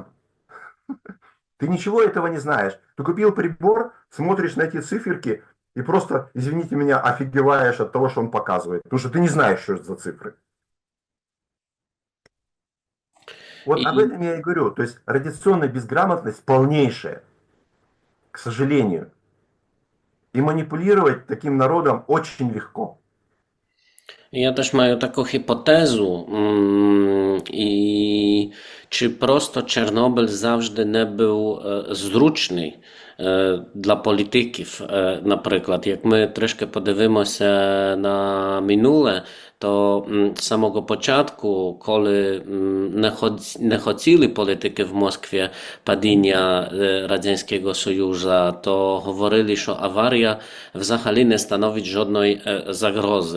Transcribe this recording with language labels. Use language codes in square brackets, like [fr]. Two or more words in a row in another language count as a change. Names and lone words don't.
[ru] Ты ничего этого не знаешь. Ты купил прибор, смотришь на эти циферки и просто, извините меня, офигеваешь от того, что он показывает. Потому что ты не знаешь, что это за цифры. Вот об [uk] І [ru] этом я и говорю. То есть радиационная безграмотность полнейшая, к сожалению. И манипулировать таким народом очень легко. [pl] ja też mają taką hipotezę, i czy prosto Czarnobyl zawsze nie był [uk] zrучний для політиків. Наприклад, як ми трішки подивимося на минуле, то з самого початку, коли не хотіли політики в Москві падіння Радянського Союзу, то говорили, що аварія взагалі не становить жодної загрози.